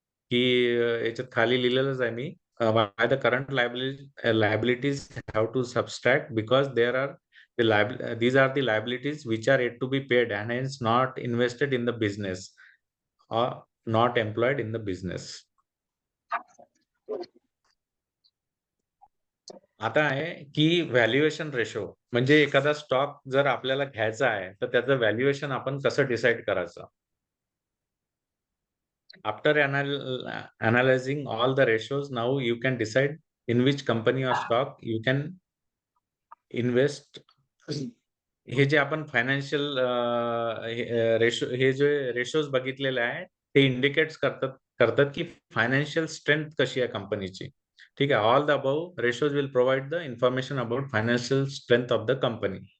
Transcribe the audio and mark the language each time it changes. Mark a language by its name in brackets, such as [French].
[Marathi] की याच्यात खाली लिहिलेलंच आहे मी, [English] Why the current liabilities have to subtract because these are the liabilities which are yet to be paid and hence not invested in the business or not employed in the business. [Marathi] आता आहे की valuation ratio, म्हणजे एखादा stock जर आपल्याला घ्यायचा आहे तर त्याचं व्हॅल्युएशन आपण कसं डिसाईड करायचं. [English] After analyzing all the ratios, now you can decide in which company or stock you can invest. [Marathi] हे जे आपण फायनान्शियल हे जे रेशोज बघितलेले आहे ते इंडिकेट्स करतात की फायनान्शियल स्ट्रेंथ कशी आहे कंपनीची. ठीक आहे. [English] All the above ratios will provide the information about financial strength of the company.